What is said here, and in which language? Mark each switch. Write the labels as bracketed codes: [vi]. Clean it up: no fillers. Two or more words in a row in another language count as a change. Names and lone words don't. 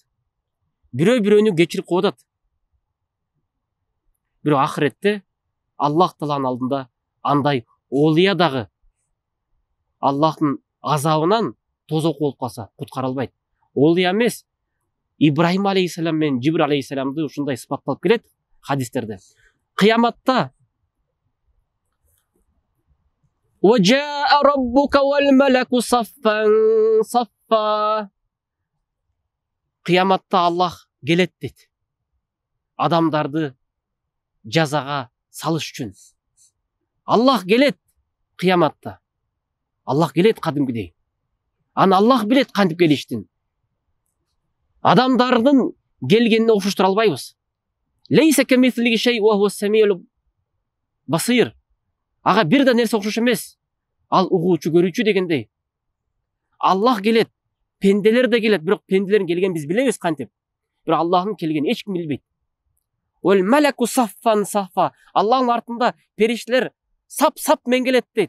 [ky] Бирөө бирөөнү кечирип коюп атат. Бирок ахиретте Аллах Тааланын алдында андай олия дагы Аллахтын азабынан тозок болуп калса куткара албайт. Олия эмес, Ибрахим алейхиссалам менен Жибрил алейхиссаламды ушундай сыпатталып келет хадистерде. [ar] Кыяматта وَجَاءَ رَبُّكَ وَالْمَلَكُ صَفًّا صَفًّا. [ky] Кыяматта Аллах келет дейт. Адамдарды жазага салыш үчүн. Аллах келет кыяматта. Аллах келет кадимкидей. Аны Аллах билет кантип келиштин. Адамдардын келгенине окшоштура албайбыз. [ar] ليس كمثله شيء وهو السميع البصير. [ky] Ага бир да нерсе окшош эмес. Ал угуучу, көрүүчү дегендей. Аллах келет, пенделер да келет, бирок пенделердин келгенин биз билебиз кантип. Бирок Аллахтын келгенин эч ким билбейт. [ar] والملك صفا صفا. [ky] Аллахтын артында периштелер сап-сап менен келет дейт.